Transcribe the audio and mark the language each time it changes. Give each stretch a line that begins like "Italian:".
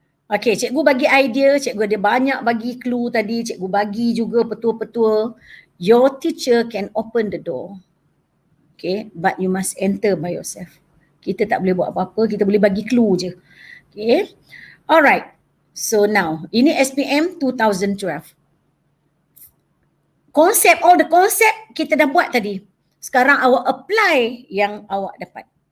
Malay: Okay, cikgu bagi idea, cikgu ada banyak bagi clue tadi, cikgu bagi juga petua-petua.
English: Your teacher can open the door. Okay, but you must enter by yourself.
Malay: Kita tak boleh buat apa-apa, kita boleh bagi clue je. Okay, alright. So now, ini SPM 2012.
English: All the concept
Malay: kita dah buat tadi. Sekarang awak apply yang awak dapat.